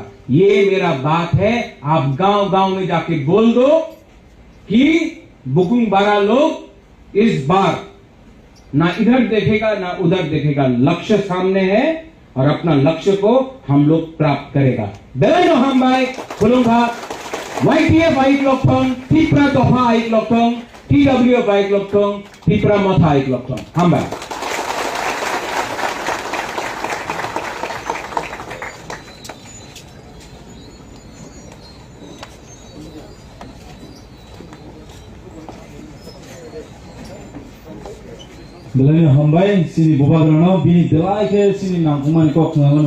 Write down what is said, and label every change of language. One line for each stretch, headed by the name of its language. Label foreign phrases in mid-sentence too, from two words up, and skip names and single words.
Hindi: ये मेरा बात है। आप गांव गांव में जाके बोल दो कि बुकुंग बारा लोग इस बार ना इधर देखेगा ना उधर देखेगा। लक्ष्य सामने है और अपना लक्ष्य को हम लोग प्राप्त करेगा।
Kok Borok: बेलेनो हम भाई खुलूंगा YTF आइक लोकथोंग, टिपरा दोफा आइक लोकथोंग, TWF आइक लोकथोंग, टिपरा मथा आइक लोकथोंग। हम भाई Belai hambai sini bubagrano bini delai ke sini nangkumai kok ngalan